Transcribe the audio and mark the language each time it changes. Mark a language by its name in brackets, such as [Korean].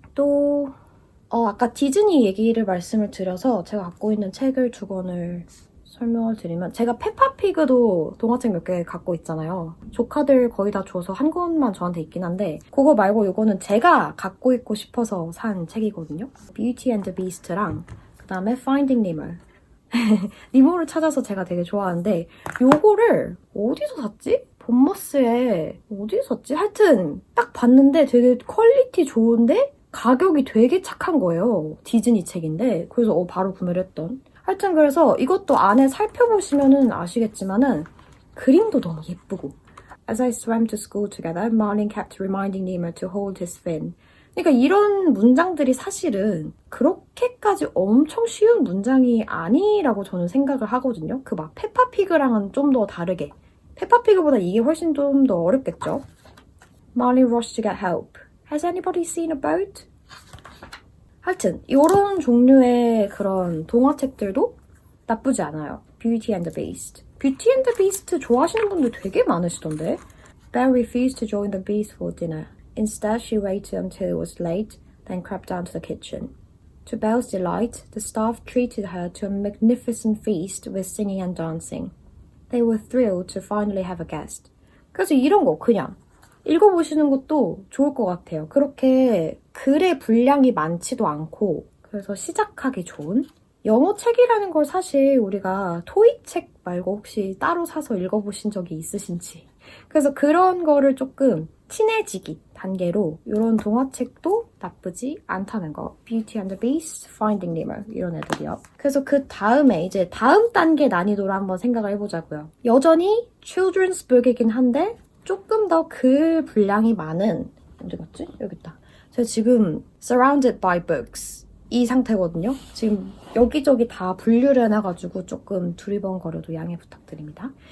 [Korean] 또 아까 디즈니 얘기를 말씀을 드려서 제가 갖고 있는 책을 두 권을 설명을 드리면, 제가 페파피그도 동화책 몇 개 갖고 있잖아요. 조카들 거의 다 줘서 한 권만 저한테 있긴 한데 그거 말고 이거는 제가 갖고 있고 싶어서 산 책이거든요. Beauty and the Beast랑 그 다음에 Finding Nemo. 니모를 찾아서 제가 되게 좋아하는데 요거를 어디서 샀지? 본머스에 어디서 샀지? 하여튼 딱 봤는데 되게 퀄리티 좋은데 가격이 되게 착한 거예요. 디즈니 책인데 그래서 바로 구매를 했던. 하여튼 그래서 이것도 안에 살펴보시면은 아시겠지만은 그림도 너무 예쁘고. [English] As I swam to school together, Marlin kept reminding Nemo to hold his fin. [Korean] 그러니까 이런 문장들이 사실은 그렇게까지 엄청 쉬운 문장이 아니라고 저는 생각을 하거든요. 그 막 페파피그랑은 좀 더 다르게. 페파피그보다 이게 훨씬 좀 더 어렵겠죠. [English] Marlin rushed to get help. Has anybody seen a boat? [Korean] 하여튼 이런 종류의 그런 동화책들도 나쁘지 않아요. Beauty and the Beast. Beauty and the Beast 좋아하시는 분들 되게 많으시던데. [English] Belle refused to join the Beast for dinner. Instead, she waited until it was late, then crept down to the kitchen. To Belle's delight, the staff treated her to a magnificent feast with singing and dancing. They were thrilled to finally have a guest. [Korean] 그래서 이런 거 그냥 읽어보시는 것도 좋을 것 같아요. 그렇게 글의 분량이 많지도 않고 그래서 시작하기 좋은 영어 책이라는 걸 사실 우리가 토익 책 말고 혹시 따로 사서 읽어보신 적이 있으신지 그래서 그런 거를 조금 친해지기 단계로 이런 동화책도 나쁘지 않다는 거. Beauty and the Beast, Finding Nemo 이런 애들이요. 그래서 그 다음에 이제 다음 단계 난이도를 한번 생각을 해보자고요. 여전히 children's book이긴 한데 조금 더 글 분량이 많은 언제 갔지? 여기 있다. 제가 지금 [English] surrounded by books [Korean] 이 상태거든요. 지금 여기저기 다 분류를 해놔가지고 조금 두리번거려도 양해 부탁드립니다.